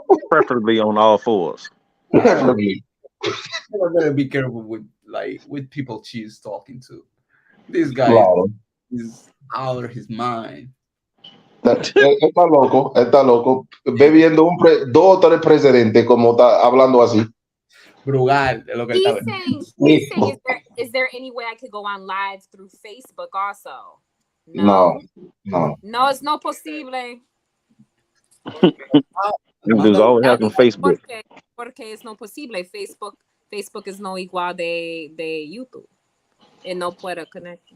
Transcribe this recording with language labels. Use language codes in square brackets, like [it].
[en] Preferably on all fours. Preferably. we're gonna be careful with people she's talking to. This guy [es] Claro. [en] is out of his mind. [es] Está loco, bebiendo dos o tres presidentes como está hablando así. Brugal, es lo que él [en] He's [es] está [en] saying, is there any way I could go on live through Facebook also? No. No, it's no posible. Them dudes always have some Facebook. [es] Porque es no posible. [en] Facebook is [es] no igual de YouTube. And no puede connect.